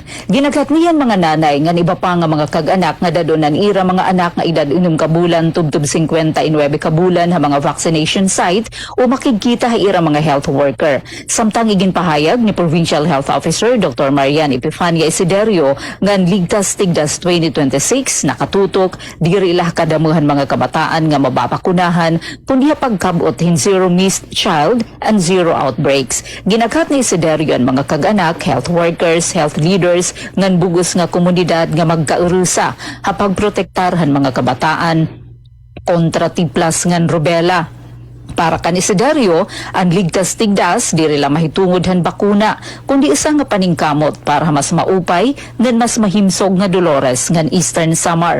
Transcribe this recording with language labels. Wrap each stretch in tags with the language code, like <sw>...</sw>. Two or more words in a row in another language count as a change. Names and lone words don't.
<war>Ginagat niyan mga nanay nga iba pa nga mga kag-anak nga dadonan ira mga anak nga edad 6 kabulan tubtub 59 kabulan ha mga</war> <en>vaccination site</en> <war>o makikita ha ira mga</war> <en>health worker.</en> <war>Samtang iginpahayag ni Provincial Health Officer Dr. Marian Epifania Isiderio nga ligtas tigdas 2026 nakatutok diri ilah kadamuhan mga kabataan nga mababakunahan kundi pagkabot hin</war> <en>zero missed child and zero outbreaks.</en> <war>Ginagat ni Isiderio ang mga kag-anak,</war> <en>health workers, health leaders,</en> <war>ngan bugos nga komunidad nga magkaurusa hapag protektarhan mga kabataan kontra tiplas ngan rubella. Para kan Isiderio, ang ligtas tigdas diri la mahitungod han bakuna kundi isa nga paningkamot para mas maupay ngan mas mahimsog nga Dolores ngan Eastern Samar.</war>